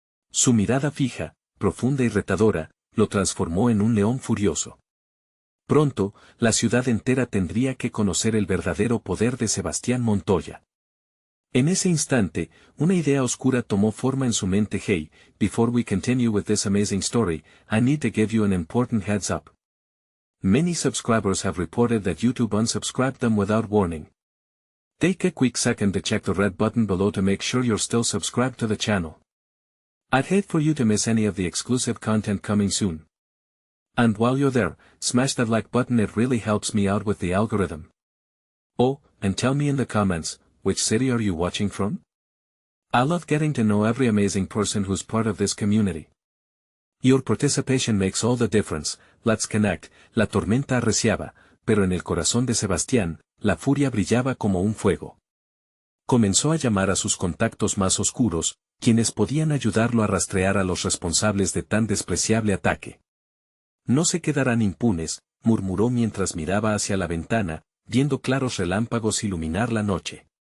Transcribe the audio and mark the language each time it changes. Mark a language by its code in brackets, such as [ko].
[es] Su mirada fija, profunda y retadora, lo transformó en un león furioso. Pronto, la ciudad entera tendría que conocer el verdadero poder de Sebastián Montoya. En ese instante, una idea oscura tomó forma en su mente. [en] Hey, before we continue with this amazing story, I need to give you an important heads up. Many subscribers have reported that YouTube unsubscribed them without warning. Take a quick second to check the red button below to make sure you're still subscribed to the channel. I'd hate for you to miss any of the exclusive content coming soon. And while you're there, smash that like button, it really helps me out with the algorithm. Oh, and tell me in the comments, which city are you watching from? I love getting to know every amazing person who's part of this community. Your participation makes all the difference. Let's connect. [es] La tormenta arreciaba, pero en el corazón de Sebastián, la furia brillaba como un fuego. Comenzó a llamar a sus contactos más oscuros, quienes podían ayudarlo a rastrear a los responsables de tan despreciable ataque. No se quedarán impunes, murmuró mientras miraba hacia la ventana, viendo claros relámpagos iluminar la noche.